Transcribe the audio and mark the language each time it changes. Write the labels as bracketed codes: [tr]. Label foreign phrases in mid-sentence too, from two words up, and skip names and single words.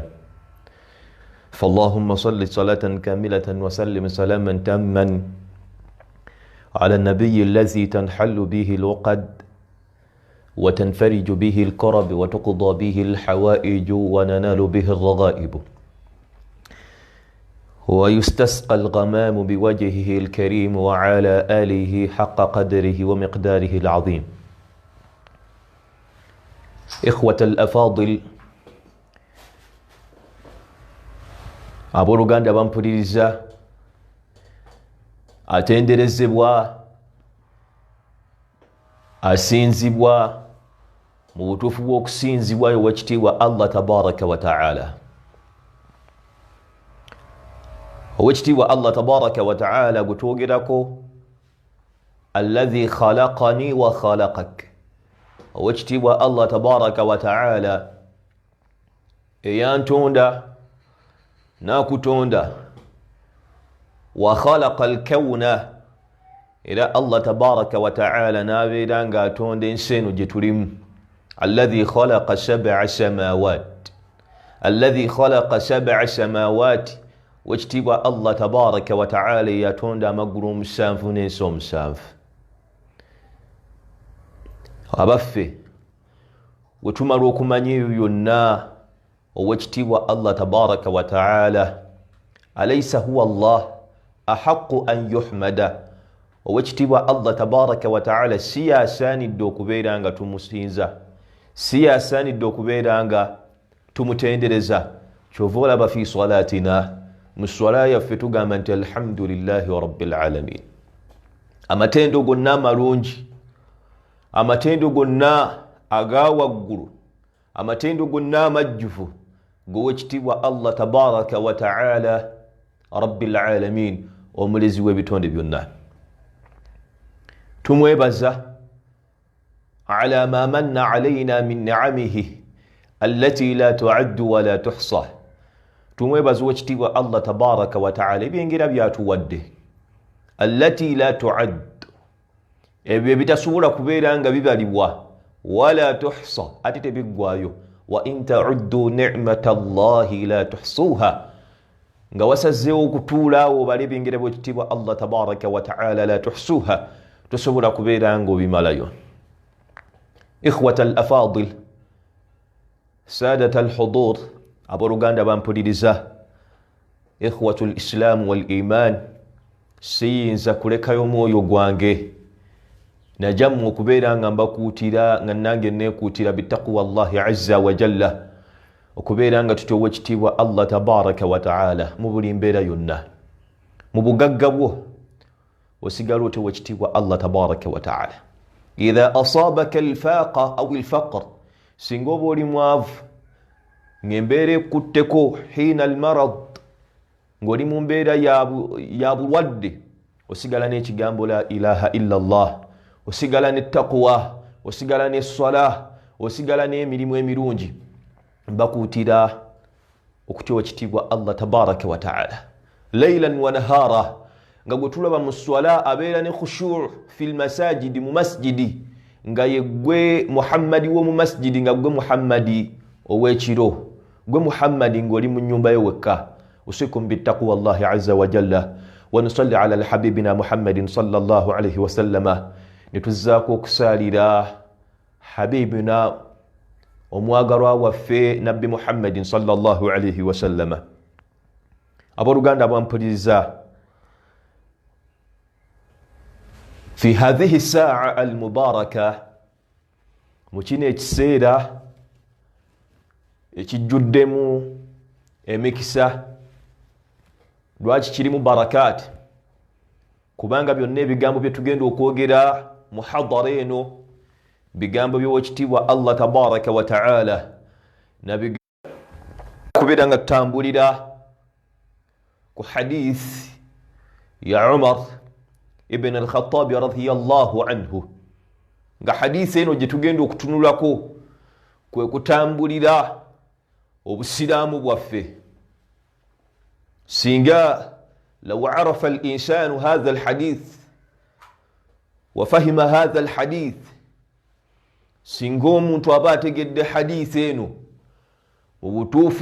[ar] فاللهم صل صلاة كاملة وسلم سلاما تاما على النبي الذي تنحل به العقد وتنفرج به الكرب وتقضى به الحوائج وننال به الرغائب ويستسقى الغمام بوجهه الكريم وعلى آله حق قدره ومقداره العظيم. إخوة الأفاضل، [lg] abooluganda bampuliriza, atenderezebwa, asinzibwa mu butuufu bw'okusinzibwa owekitiibwa [ar] الله تبارك وتعالى. [lg] owekitiibwa [ar] الله تبارك وتعالى [lg] gutwogerako, [ar] الذي خلقني وخلقك. [lg] owekitiibwa [ar] الله تبارك وتعالى [lg] eyantonda nakutonda, [ar] وخلق الكون, [lg] era [ar] الله تبارك وتعالى [lg] nabeera nga atonda ensi eno gye tulimu. [ar] الذي خلق سبع سماوات، الذي خلق سبع سماوات. [lg] wekitiibwa [ar] الله تبارك وتعالى [lg] yatonda amagulu omusanvu n'ensi omusanvu. abaffe bwe tumala okumanya ebyo byonna, owekitiibwa [ar] الله تبارك وتعالى, أليس هو الله أحق أن يحمد. [lg] owekitiibwa [ar] الله تبارك وتعالى [lg] si yasaanidde okubeera nga tumusinza, si yasaanidde okubeera nga tumutendereza. kyova olaba [ar] في صلاتنا, [lg] mu swala yaffe tugamba nti [ar] الحمد لله رب العالمين. [lg] amatendo gonna amalungi, amatendo gonna aga waggulu, amatendo gonna amajjuvu g'owekitiibwa [ar] الله تبارك وتعالى رب العالمين, [lg] omulezi w'ebitonde byonna. [ar] tumwebaza على ما من علينا من نعمه التي لا تعد ولا تحصى. [lg] tumwebaza owekitiibwa [ar] الله تبارك وتعالى [lg] ebyengera byatuwadde, [ar] التي لا تعد, [lg] ebyo ebitasobola kubeera nga bibalibwa, [ar] ولا تحصى, [lg] ate tebiggwayo. [ar] وإن تعدوا نعمة الله لا تحصوها, [lg] nga wasazeewo okutuula awo obala ebyengera by'ekitiibwa [ar] الله تبارك وتعالى لا تحصوها, [lg] tosobola kubeera nga obimalayo. [ar] إخوة الأفاضل، سادة الحضور, [lg] abooluganda bampuliriza, [ar] إخوة الإسلام والإيمان, [lg] siyinza kulekayo mwoyo gwange najamu okubeera nga mbakuutira, nga nange neekuutira [ar] بتقوى الله عز وجل, [lg] okubeera nga tutya owekitiibwa [ar] الله تبارك وتعالى [lg] mu buli mbeera yonna. mu bugagga bwo osigala otya owekitiibwa [ar] الله تبارك وتعالى. إذا أصابك الفاقة أو الفقر, [lg] singa oba oli mwavu ng'embeera ekutteko, [ar] حين المرض, [lg] ng'oli mu mbeera ya bulwadde, osigala n'ekigambo [ar] لا إله إلا الله, [lg] osigala ne taqwa, osigala ne salah, osigala n'emirimu emirungi. mbakuutira okutya owekitiibwa [ar] الله تبارك وتعالى ليلا ونهارا, [lg] nga gwe tulaba mu swala abeera ne [ar] خشوع في المساجد, [lg] mu masjidi, nga ye gwe Muhammadi w'omu masjidi, nga gwe Muhammadi ow'ekiro, gwe Muhammadi ng'oli mu nnyumba yo wekka. [ar] أوصيكم بتقوى الله عز وجل ونصلي على حبيبنا محمد صلى الله عليه وسلم. [lg] netuzzaako okusaalira habibina omwagalwa waffe nabbi Muhammadin [ar] صلى الله عليه وسلم. [lg] abooluganda bampuliriza, [ar] في هذه الساعة المباركة, [lg] mu kino ekiseera ekijjuddemu emikisa. lwaki kirimu barakaati? kubanga byonna ebigambo bye tugenda okwogera mu hadara eno, bigambo by'owekitiibwa [ar] الله تبارك وتعالى, [lg] kubeera nga tutambulira ku hadith ya Umar ibn al-Khattabi [ar] رضي الله عنه, [lg] nga hadith eno gye tugenda okutunulako kwe kutambulira obusiraamu bwaffe. singa [ar] لو عرف الإنسان هذا الحديث وفهم هذا الحديث [lg] singo omuntu aba ategedde hadisi eno mu butuufu